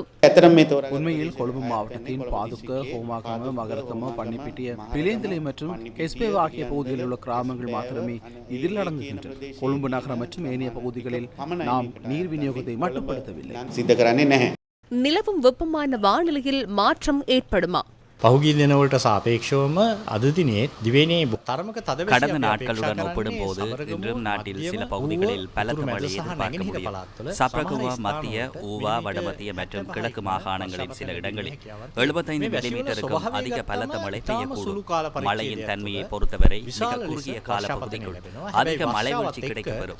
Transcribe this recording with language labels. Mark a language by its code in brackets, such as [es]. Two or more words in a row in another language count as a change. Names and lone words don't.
[ta] உண்மையில் கொழும்பு மாவட்டத்தின் பாதுக்க, ஹோமாகம, மகரகம, பன்னிப்பிட்டிய, பிலேந்தலை மற்றும் கெஸ்பேவ் ஆகிய பகுதிகளில் உள்ள கிராமங்கள் மாத்திரமே இதில் அடங்குகின்றன. கொழும்பு நகரம் மற்றும் ஏனைய பகுதிகளில் நாம் நீர் விநியோகத்தை மட்டுப்படுத்தவில்லை. நிலவும் வெப்பமான வானிலையில் மாற்றம் ஏற்படுமா? [si] පහුගිය දිනවලට සාපේක්ෂවම අද දිනේ දිවයිනේ තරමක තද [ta] கடந்த நாட்களுடன் ஒப்பிடும்போது இன்றும் நாட்டில் சில பகுதிகளில் பலத்த மழை எதிர்பார்க்க முடியும். சப்ரகுவா, மத்திய, ஊவா, வடமத்திய மற்றும் கிழக்கு மாகாணங்களின் சில இடங்களில் 75 மில்லிமீட்டருக்கும் அதிக பலத்த மழை பெய்யக்கூடும். மழையின் தன்மையை பொறுத்தவரை மிக குறுகிய கால பகுதிக்குள் அதிக மழை வீழ்ச்சி கிடைக்கப்பெறும்.